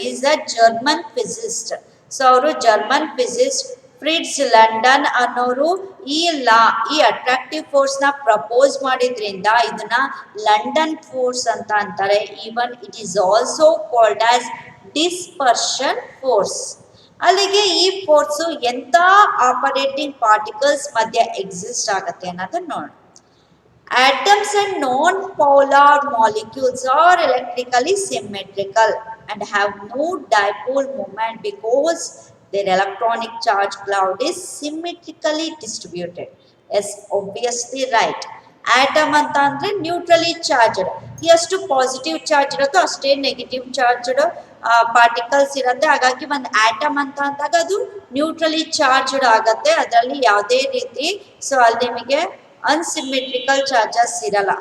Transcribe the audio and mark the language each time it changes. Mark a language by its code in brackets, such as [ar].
[en] Is a German physicist. [kn] So ಅವರು German ಫಿಸಿಸ್ಟ್ fridge London ಅನ್ನೋರು ಈ ಅಟ್ರಾಕ್ಟಿವ್ ಫೋರ್ಸ್ ನ ಪ್ರಪೋಸ್ ಮಾಡಿದ್ರಿಂದ ಇದನ್ನ ಲಂಡನ್ ಫೋರ್ಸ್ ಅಂತ ಅಂತಾರೆ. [en] Even it is also called as dispersion force. [kn] ಅಲ್ಲಿಗೆ ಈ ಫೋರ್ಸ್ ಎಂತ ಆಪರೇಟಿಂಗ್ ಪಾರ್ಟಿಕಲ್ಸ್ ಮಧ್ಯೆ ಎಕ್ಸಿಸ್ಟ್ ಆಗುತ್ತೆ ಅನ್ನೋದನ್ನ ನೋಡಿ. [en] Atoms and non-polar molecules are electrically symmetrical and have no dipole moment because their electronic charge cloud is symmetrically distributed. Yes, obviously right. Atom [kn] ಅಂತ ಅಂದ್ರೆ [en] Neutrally charged. [kn] ಎಷ್ಟು ಪಾಸಿಟಿವ್ ಚಾರ್ಜ್ ಇರುತ್ತೋ ಅಷ್ಟೇ ನೆಗೆಟಿವ್ ಚಾರ್ಜ್ಡ್ ಪಾರ್ಟಿಕಲ್ಸ್ ಇರುತ್ತೆ. ಹಾಗಾಗಿ ಒಂದು ಆಟಮ್ ಅಂತ ಅಂದಾಗ ಅದು ನ್ಯೂಟ್ರಲಿ ಚಾರ್ಜ್ಡ್ ಆಗತ್ತೆ, ಅದರಲ್ಲಿ ಯಾವುದೇ ರೀತಿ ಸೊ ಅಲ್ಲಿ ನಿಮಗೆ ಅನ್ಸಿಮೆಟ್ರಿಕಲ್ ಚಾರ್ಜಸ್ ಇರಲ್ಲ.